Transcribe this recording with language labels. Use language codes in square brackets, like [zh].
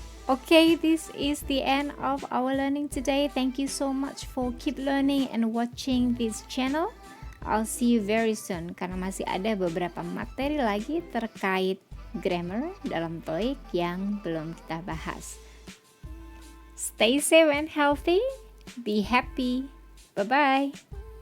[en] Okay, this is the end of our learning today. Thank you so much for keep learning and watching this channel. I'll see you very soon [id] karena masih ada beberapa materi lagi terkait grammar dalam TOEIC yang belum kita bahas. [en] Stay safe and healthy. Be happy. Bye-bye.